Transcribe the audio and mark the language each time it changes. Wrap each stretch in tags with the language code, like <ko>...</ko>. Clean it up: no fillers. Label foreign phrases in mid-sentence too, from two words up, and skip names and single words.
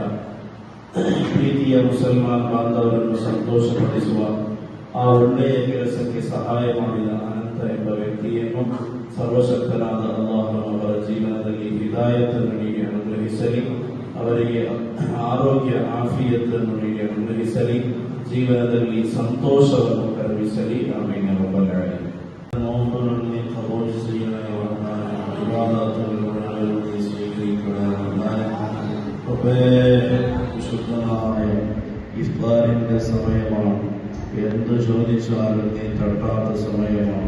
<kn>ಪ್ರೀತಿಯ ಮುಸಲ್ಮಾನ್ ಬಾಂಧವರನ್ನು ಸಂತೋಷಪಡಿಸುವ ಆ ಒಳ್ಳೆಯ ಕೆಲಸಕ್ಕೆ ಸಹಾಯ ಮಾಡಿದ ಅನಂತ ಎಂಬ ವ್ಯಕ್ತಿಯನ್ನು ಸರ್ವಶಕ್ತನಾದ ಅಲ್ಲಾಹನು ಅವರ ಜೀವನದಲ್ಲಿ ಹಿದಾಯತನ್ನು ನೀಡಿ ಅನುಗ್ರಹಿಸಲಿ, ಅವರಿಗೆ ಆರೋಗ್ಯ ಆಫಿಯತನ್ನು ನೀಡಿ ಅನುಗ್ರಹಿಸಲಿ, ಜೀವನದಲ್ಲಿ ಸಂತೋಷವನ್ನು ಕರುಣಿಸಲಿ.</kn> <ar>آمين يا رب العالمين.</ar> <ml>നോമ്പുകളിൽ കബൂൽ ചെയ്യണമേ, ഇബാദത്തുകളിൽ സ്വീകരിക്കണമേ. വിശുദ്ധമായ ഇഫ്താറിന്റെ സമയമാണ്. എന്ത് ചോദിച്ചാലും നീ തട്ടാത്ത സമയമാണ്.</ml>